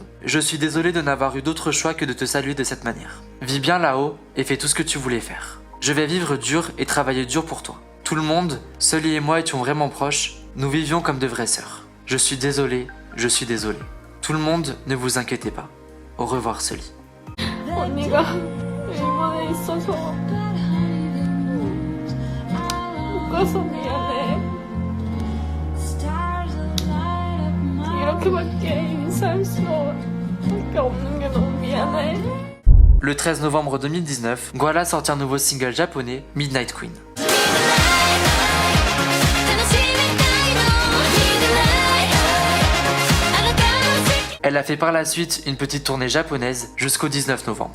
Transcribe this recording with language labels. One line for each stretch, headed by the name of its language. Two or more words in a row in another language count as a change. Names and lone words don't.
French: Je suis désolée de n'avoir eu d'autre choix que de te saluer de cette manière. Vis bien là-haut et fais tout ce que tu voulais faire. Je vais vivre dur et travailler dur pour toi. Tout le monde, Sully et moi étions vraiment proches, nous vivions comme de vraies sœurs. Je suis désolée, je suis désolée. Tout le monde, ne vous inquiétez pas. Au revoir Sully.
Korean: 언니가 일본에 있어서 못 가서 미안해. 이렇게밖에 인사할 수밖에 없는 게 너무 미안해.
French: Le 13 novembre 2019, Guara sortit un nouveau single japonais, Midnight Queen. Elle a fait par la suite une petite tournée japonaise jusqu'au 19 novembre.